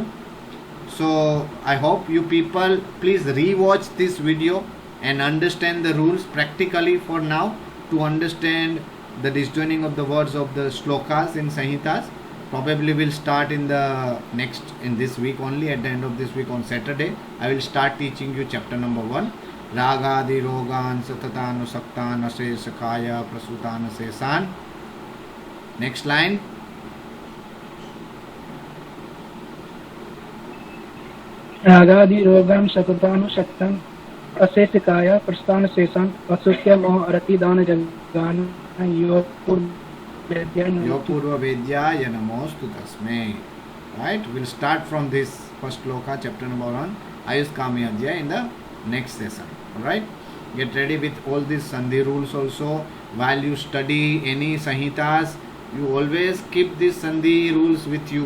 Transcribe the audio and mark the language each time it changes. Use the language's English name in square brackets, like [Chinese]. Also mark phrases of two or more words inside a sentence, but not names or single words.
[English] So I hope you people please re-watch this video and understand the rules practically for now, to understand the disjoining of the words of the shlokas in Sanhitas. Probably will start in this week only. At the end of this week on Saturday, I will start teaching you chapter number 1. [Sanskrit] रागादि रोगान् सततान् सक्तान् अशेषकाय प्रसृतान् अशेषान्. [English] Next line. [Sanskrit] रागादि रोगम सततानुशक्तम अशेषकाय प्रस्थान शेषम असुख्य मोह अरति दान जगान यो पूर्व वैद्याय नमोऽस्तु तस्मै. [English] Right? We'll start from this first shloka, chapter number 1, Ayus Kami Adhyaya, in the next session. Alright? Get ready with all these Sandhi rules also. While you study any Sanhitas, you always keep these Sandhi rules with you.